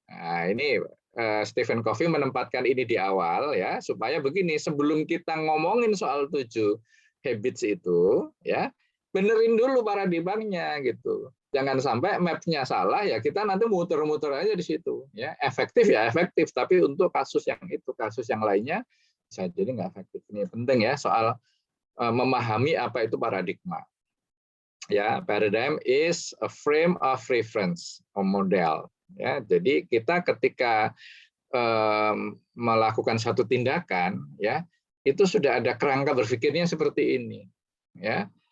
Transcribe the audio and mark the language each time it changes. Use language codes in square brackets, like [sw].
[id] Nah, ini Stephen Covey menempatkan ini di awal ya, supaya begini, sebelum kita ngomongin soal 7 habits itu ya, benerin dulu paradigmanya gitu. Jangan sampai map-nya salah ya, kita nanti muter-muter aja di situ ya. Efektif ya efektif, tapi untuk kasus yang itu, kasus yang lainnya bisa jadi nggak efektif. Ini penting ya soal memahami apa itu paradigma. [en] Ya, paradigm is a frame of reference, model. [id] Ya, jadi kita ketika melakukan satu tindakan, ya itu sudah ada kerangka berpikirnya seperti ini. Ya,